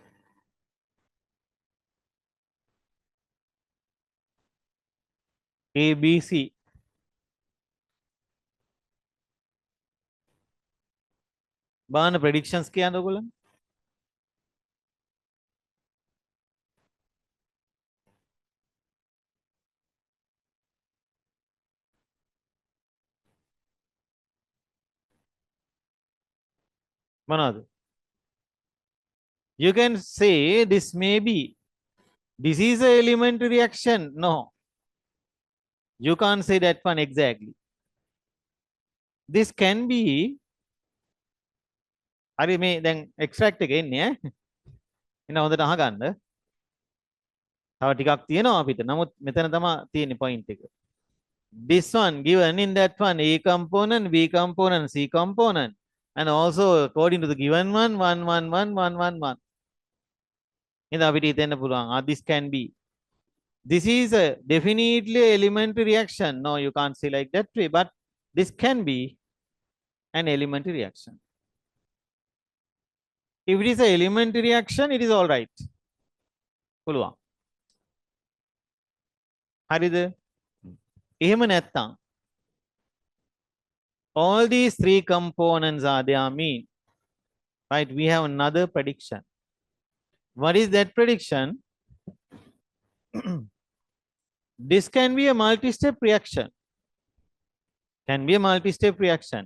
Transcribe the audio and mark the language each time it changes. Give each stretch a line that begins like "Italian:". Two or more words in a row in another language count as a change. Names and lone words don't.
English: A, B, C.
Sinhala: Bana predictions කියන්න ඔයගොල්ලෝ. මොනවද?
English: You can say this may be. This is a elementary reaction. No. You can't say that one exactly. This can be.
Sinhala: හරි මේ දැන් extract එක එන්නේ ඈ. එන හොඳට අහගන්න. තව ටිකක් තියෙනවා අපිට. නමුත් මෙතන තමයි තියෙන්නේ point එක.
English: This one given in that one A component, B component, C component, and also according to the given one 1 1 1 1 1 1.
Sinhala: ඉතින් අපිට හිතෙන්න පුළුවන්
English: this can be. This is a definitely elementary reaction. No, you can't say like that way, but this can be an elementary reaction. If it is an elementary reaction, it is all right.
Sinhala: පුළුවන්. හරිද? එහෙම නැත්තම්
English: all these three components are there mean right? We have another prediction. What is that prediction? This can be a multi-step reaction. Can be a multi-step reaction.